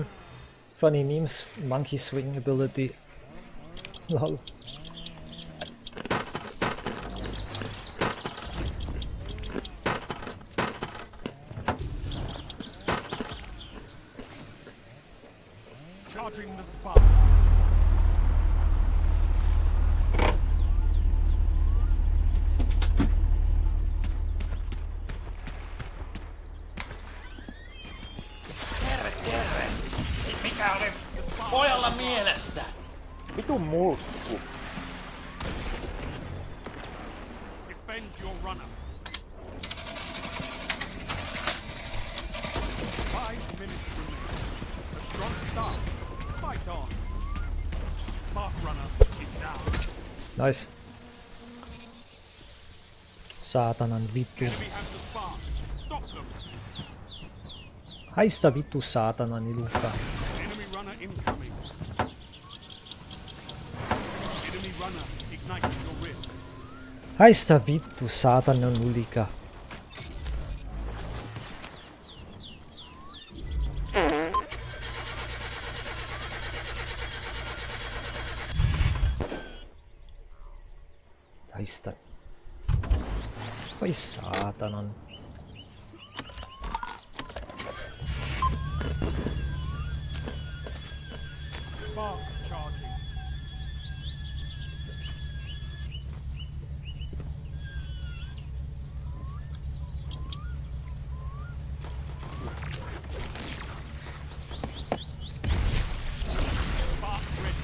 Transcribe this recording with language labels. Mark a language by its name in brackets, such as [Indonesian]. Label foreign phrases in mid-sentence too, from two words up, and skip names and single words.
[English] Funny memes, monkey swing ability. Lol. Charging the spark. [Finnish] Mikä oli pojalla mielessä? Vitun mulkku. [English] Defend your runner. 5 minutes remaining. A strong start. Fight on. Spark runner is down. Nice. [Finnish] Saatanan vittu. [English] Enemy has the spark. Stop them. [Finnish] Haista vittu saatanan ilukka. [English] Enemy runner incoming. Enemy runner igniting your rift. [Finnish] Haista vittu saatanan ulika. Haista. Oi saatanan. [English] Spark charging. Spark ready.